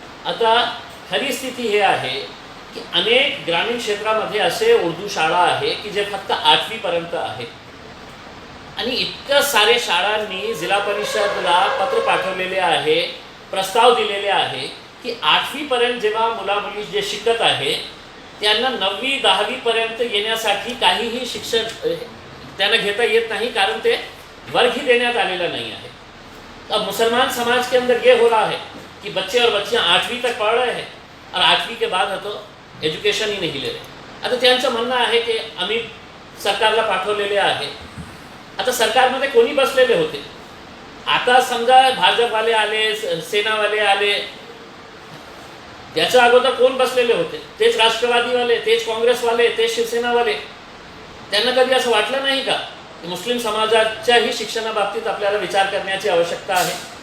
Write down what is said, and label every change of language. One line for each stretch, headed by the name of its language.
Marathi: आता खरी स्थिती हे आहे की अनेक ग्रामीण क्षेत्रामध्ये असे उर्दू शाळा आहे की जे फक्त 8वी पर्यंत आहे आणि इतक्या सारे शाळांनी जिल्हा परिषदला पत्र पाठवलेले आहे, प्रस्ताव दिलेले आहे की 8वी पर्यंत जेव्हा मुला मुली जे शिकत आहे त्यांना 9वी 10वी पर्यंत येण्यासाठी काहीही शिक्षण त्यांना घेता येत नहीं, कारण ते वर्ग ही देण्यात आलेला
Hindi: नहीं है। अब मुसलमान समाज के अंदर ये हो रहा है कि बच्चे और बच्चियां 8वीं तक पढ़ रहे हैं और 8वीं के बाद तो एजुकेशन ही नहीं ले रहे।
Marathi: आता त्यांचं म्हणणं आहे की आम्ही सरकारला पाठवलेले आहे। आता सरकारमध्ये कोणी बसलेले होते? आता समजा भाजपवाले आले, सेनावाले आले, याच्या अगोदर कोण बसलेले होते? तेच राष्ट्रवादीवाले, तेच काँग्रेसवाले, तेच शिवसेनावाले। त्यांना कधी असं वाटलं नाही का की मुस्लिम समाजाच्याही शिक्षणाबाबतीत आपल्याला विचार करण्याची आवश्यकता आहे?